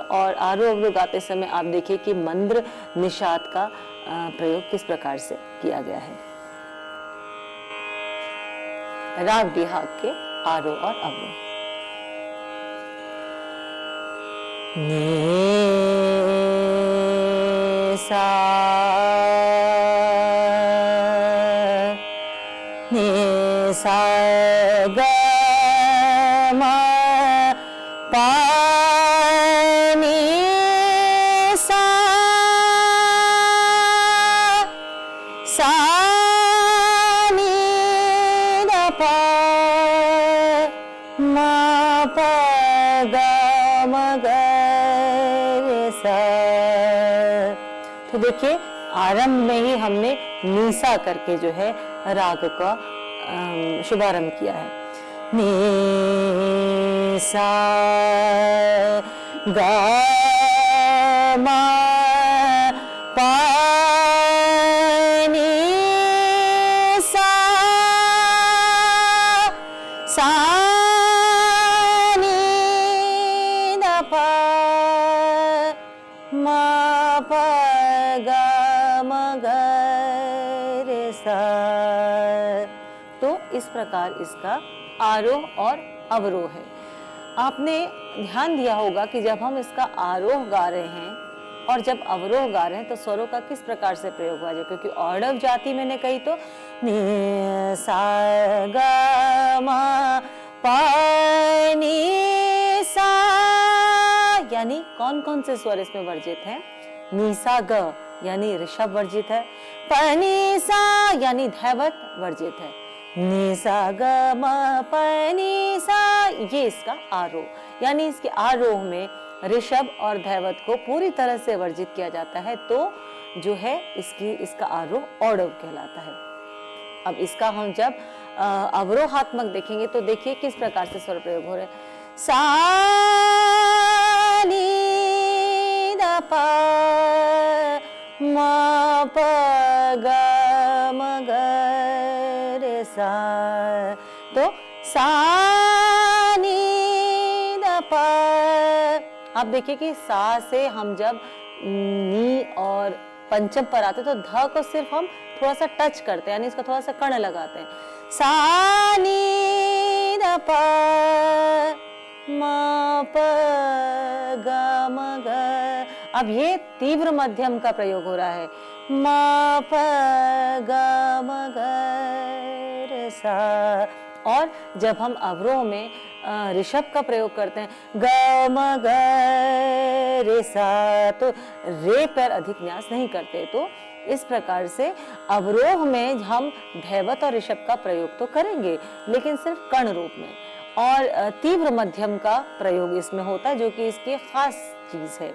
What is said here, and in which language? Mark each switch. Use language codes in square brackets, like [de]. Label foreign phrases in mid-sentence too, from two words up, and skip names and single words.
[hi] और आरोह अवरोह गाते समय आप देखिए कि मंद्र निषाद का प्रयोग किस प्रकार से किया गया है। राग बिहाग के आरोह और अवरोह। ने सा ग म पा नी सा नी द प म प ग म ग रे सा। तो देखिए आरंभ में ही हमने नीसा करके जो है राग का शुभारंभ किया है। नी सा ग म प नी सा नी द प म प ग म ग रे सा। तो इस प्रकार इसका आरोह और अवरोह है। आपने ध्यान दिया होगा कि जब हम इसका आरोह गा रहे हैं और जब अवरोह गा रहे हैं तो स्वरों का किस प्रकार से प्रयोग हुआ है, क्योंकि ऑर्डव जाति मैंने कही तो नि सा ग म प नी सा, यानी कौन कौन से स्वर इसमें वर्जित हैं। नीसा ग यानी ऋषभ वर्जित है, पनी सा यानी धैवत वर्जित है, नीसा ग म प नी सा ये इसका आरोह, यानी इसके आरोह में ऋषभ और धैवत को पूरी तरह से वर्जित किया जाता है, तो जो है इसका आरोह औडव कहलाता है। अब इसका हम जब अवरोहात्मक देखेंगे तो देखिए किस प्रकार से स्वर प्रयोग हो रहे हैं। सा नी द प म प ग म ग रे सा। तो सा नी द प, आप देखिए कि सा से हम जब नी और पंचम पर आते तो ध को सिर्फ हम थोड़ा सा टच करते हैं, यानी इसका थोड़ा सा कण लगाते हैं। सा नी द प म प ग म ग, अब ये तीव्र मध्यम का प्रयोग हो रहा है। म प ग म ग रे सा। और जब हम अवरोह में ऋषभ का प्रयोग करते हैं ग म ग रे सा, तो रे पर अधिक न्यास नहीं करते, तो इस प्रकार से अवरोह में हम धैवत और ऋषभ का प्रयोग तो करेंगे लेकिन सिर्फ कण रूप में, और तीव्र मध्यम का प्रयोग इसमें होता है जो कि इसकी खास चीज है।